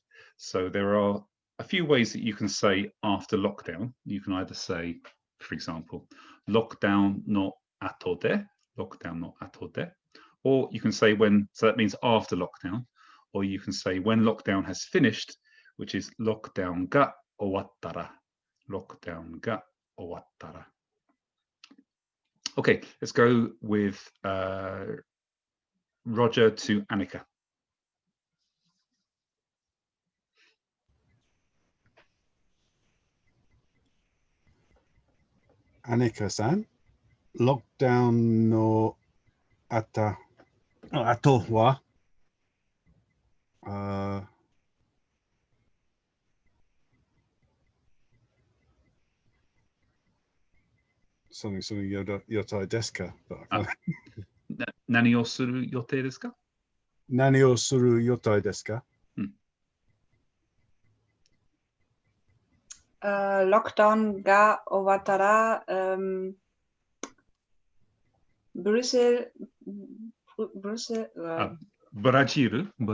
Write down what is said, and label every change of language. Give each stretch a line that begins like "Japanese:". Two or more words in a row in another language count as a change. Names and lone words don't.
English: So there are a few ways that you can say after lockdown. You can either say, for example,
Japanese: ロックダウンの後で,
English: or you can say when, so that means after lockdown, or you can say when lockdown has finished, which is
Japanese: ロックダウンが終わったら. ロックダウンが終わったら.
English: Okay, let's go with Roger to Annika.
Japanese: アンニカさん、ロックダウンの後は something よたいですか? 何をする予定ですか? 何をするよたいですか? ロックダウンが終わったら. Brussels. ブラジル.